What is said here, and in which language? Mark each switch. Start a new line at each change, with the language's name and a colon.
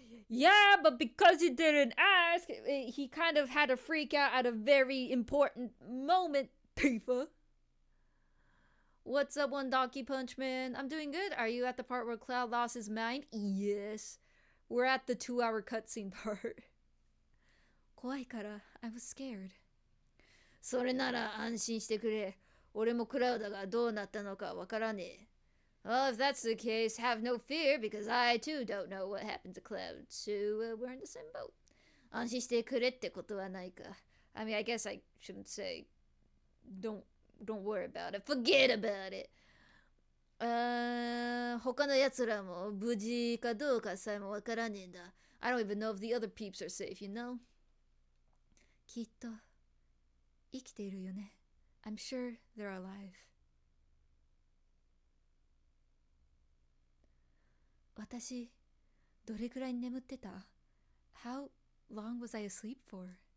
English: Yeah, but because he didn't ask, he kind of had a freak out at a very important moment, Tifa. What's up, One Donkey Punch Man? I'm doing good. Are you at the part where Cloud lost his mind? Yes. We're at the 2-hour cutscene part.
Japanese: 怖いから
English: I was scared.
Japanese: それなら安心してくれ。俺もクラウドがどうなったのかわからねえ。
English: Well, if that's the case, have no fear, because I too don't know what happened to Cloud, so we're in the same boat.
Japanese: 安心してくれってことはないか.
English: I mean, I guess I shouldn't say, don't worry about it. Forget about it.
Japanese: 他の奴らも無事かどうかさえもわからねえんだ.
English: I don't even know if the other peeps are safe, you know?
Japanese: きっと生きているよね.
English: I'm sure they're alive.
Japanese: 私、どれくらい眠ってた?
English: How long was I asleep for?